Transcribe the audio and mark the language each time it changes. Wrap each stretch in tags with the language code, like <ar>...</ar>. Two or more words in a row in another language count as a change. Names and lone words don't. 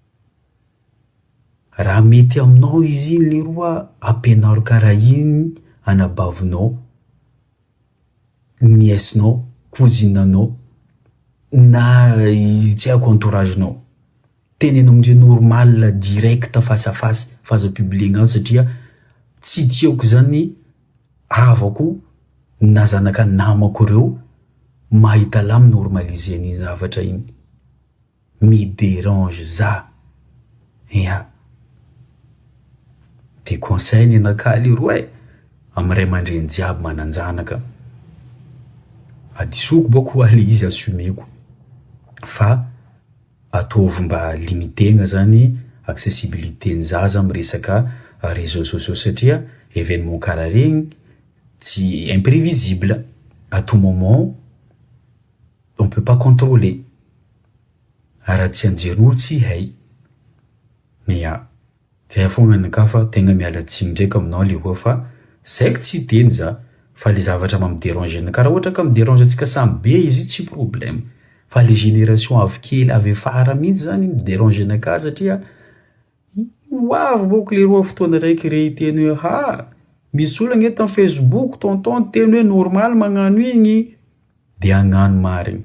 <mg>raha mety aminao izy iny leroa ampianaro karaha iny anabavinao niècenao cousinanao na tsy haiko entouragenao tenenao amindre</mg> <fr>normal direct face à face</fr> <mg>faza publier satria tsy tiako zany avako na zanaka namako reo mahita lamy normaliser ny zavatra iny mi dérange za ia</mg> <fr>de conseil</fr> <mg>ny anaka leroa am ray aman-dreny jiaby mananjanaka adisoko boko ale izy assumeko fa ataovy mba limitena zany accessibilité-ny zaza amin'ny resaka</mg> <fr>réseaux sociaux</fr> <mg>satria événement karaha regny tsy imprévisible.</mg> <fr>À tout moment, on peut pas contrôler.</fr> <mg>Raha tsy anjerin'olo tsy hay. Mais zay fogna anakahy fa tegna miala tsiny ndraiky aminao aloha fa saiko tsy teny za fa le zavatra mamidéranger anakahy raha ohatra ka midéranger antsika samy be izy tsy problème. Fa le génération avy kely avy afara mihitsy zany midéranger anakahy satria hoavy bôko le roa fotoana raiky re teny hoe misy olona eto amin'ny Facebook tonton teny hoe normal magnano igny de agnano marigny.</mg>